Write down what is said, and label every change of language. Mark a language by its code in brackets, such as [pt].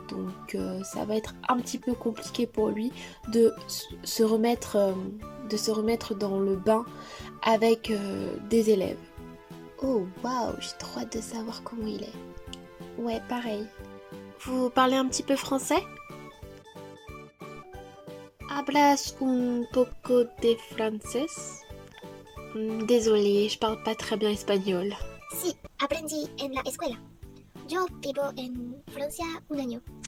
[fr] Donc ça va être un petit peu compliqué pour lui de se remettre dans le bain avec des élèves. Oh waouh, j'ai trop hâte de savoir comment il est. Ouais, pareil. Vous parlez un petit peu français? [es] Hablas un poco de francés? [fr] Désolée, je parle pas très bien espagnol. [es] Sí, aprendí en la escuela. Yo vivo en Francia un año.